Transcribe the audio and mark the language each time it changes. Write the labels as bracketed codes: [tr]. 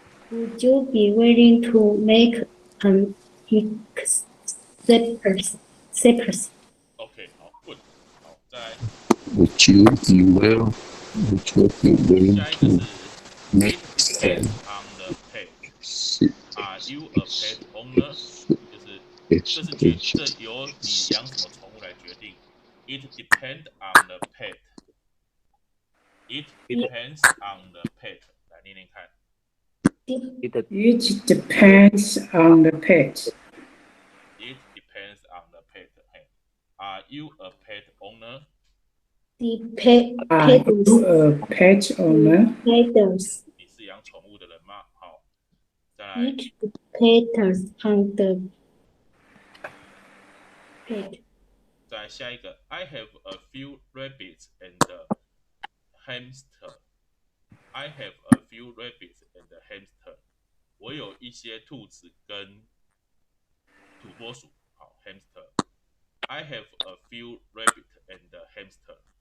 [en] Would you be willing to make an exception? [zh] Okay, 好 ，good。好，再来。 [en] Would you be willing to make an on the pet? Are you a pet owner? [zh] 就是这由你养什么宠物来决定。 [en] It depends on the pet. It depends on the pet. [zh] 来念念看。 [en] It depends on the pet. It depends on the pet. Are you a pet owner? Are you a pet owner? [zh] 你是养宠物的人吗？好，再来。 [en] It depends on the Pet. [zh] 再下一个 [en] I have a few rabbits and hamster. I have a few rabbits and hamster. [zh] 我有一些兔子跟土拨鼠。 [en] 好 hamster. I have a few rabbits and hamster.